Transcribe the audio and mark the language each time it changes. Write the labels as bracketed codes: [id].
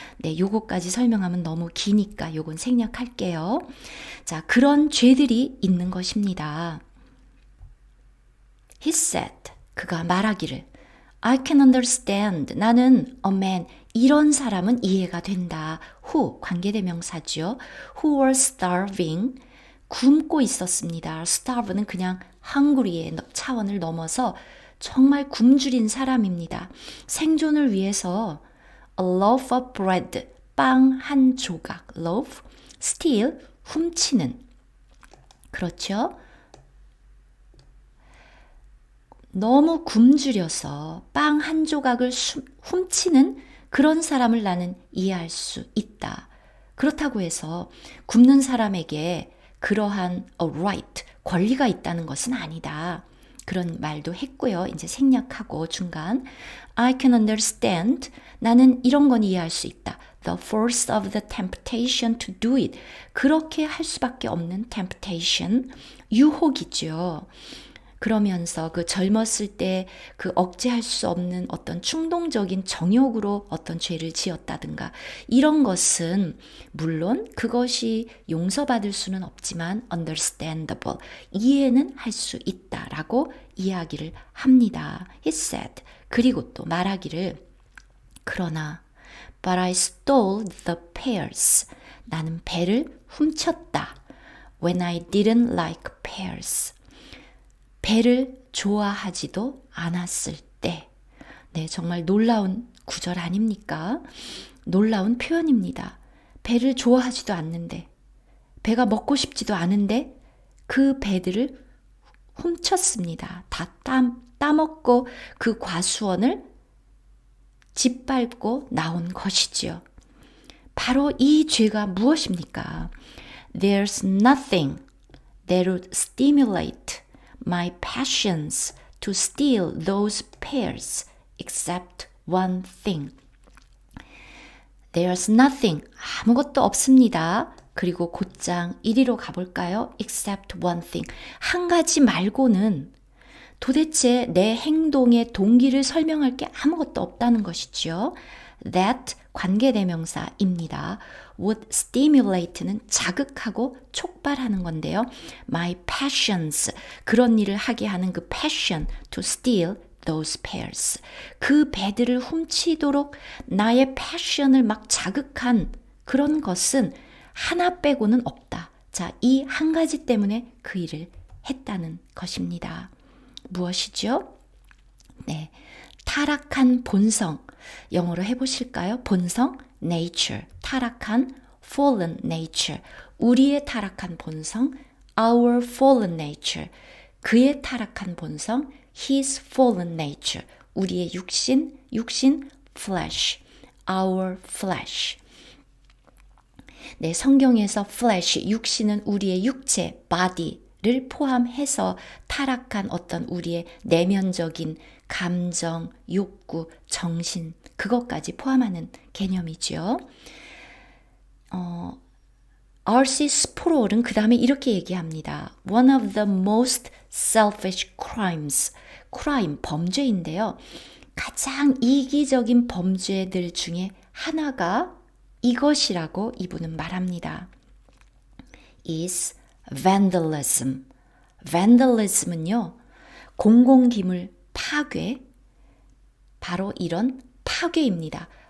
[ko] 네, 요거까지 설명하면 너무 기니까 요건 생략할게요. 자, 그런 죄들이 있는 것입니다. [en] He said, [ko] 그가 말하기를 [en] I can understand, [ko] 나는 a man, 이런 사람은 이해가 된다. who, 관계대명사죠. [en] who were starving, [ko] 굶고 있었습니다. starve는 그냥 hungry의 차원을 넘어서 정말 굶주린 사람입니다. 생존을 위해서 [en] a loaf of bread, [ko] 빵 한 조각, loaf, steal, 훔치는. 그렇죠? 너무 굶주려서 빵 한 조각을 훔치는 그런 사람을 나는 이해할 수 있다. 그렇다고 해서 굶는 사람에게 그러한 a right, 권리가 있다는 것은 아니다. 그런 말도 했고요. 이제 생략하고 중간 [en] I can understand, [ko] 나는 이런 건 이해할 수 있다. [en] The force of the temptation to do it. [ko] 그렇게 할 수밖에 없는 temptation, 유혹이죠. 그러면서 그 젊었을 때 그 억제할 수 없는 어떤 충동적인 정욕으로 어떤 죄를 지었다든가 이런 것은 물론 그것이 용서받을 수는 없지만 understandable, 이해는 할 수 있다라고 이야기를 합니다. He said, 그리고 또 말하기를 그러나 [en] but I stole the pears, [ko] 나는 배를 훔쳤다. [en] When I didn't like pears, [ko] 배를 좋아하지도 않았을 때. 네, 정말 놀라운 구절 아닙니까? 놀라운 표현입니다. 배를 좋아하지도 않는데, 배가 먹고 싶지도 않은데 그 배들을 훔쳤습니다. 다 따먹고 그 과수원을 짓밟고 나온 것이지요. 바로 이 죄가 무엇입니까? [en] There's nothing that would stimulate my passions to steal those pears except one thing. There's nothing, [ko] 아무것도 없습니다. 그리고 곧장 1위로 가볼까요? [en] Except one thing, [ko] 한 가지 말고는 도대체 내 행동의 동기를 설명할 게 아무것도 없다는 것이죠. That 관계대명사입니다. [en] would stimulate [ko] 는 자극하고 촉발하는 건데요. My passions, 그런 일을 하게 하는 그 passion [en] to steal those pears. [ko] 그 배들을 훔치도록 나의 passion을 막 자극한 그런 것은 하나 빼고는 없다. 자, 이 한 가지 때문에 그 일을 했다는 것입니다. 무엇이죠? 네, 타락한 본성. 영어로 해보실까요? 본성, nature, 타락한 fallen nature, 우리의 타락한 본성, [en] our fallen nature, [ko] 그의 타락한 본성, [en] his fallen nature, [ko] 우리의 육신 flesh, our flesh. 네, 성경에서 flesh, 육신은 우리의 육체, body를 포함해서 타락한 어떤 우리의 내면적인 감정, 욕구, 정신, 그것까지 포함하는 개념이죠. R.C. 스프롤은 그 다음에 이렇게 얘기합니다. [en] One of the most selfish crimes, crime, [ko] 범죄인데요. 가장 이기적인 범죄들 중에 하나가 이것이라고 이분은 말합니다. [en] is vandalism. [ko] vandalism은요, 공공기물 파괴, 바로 이런 파괴입니다.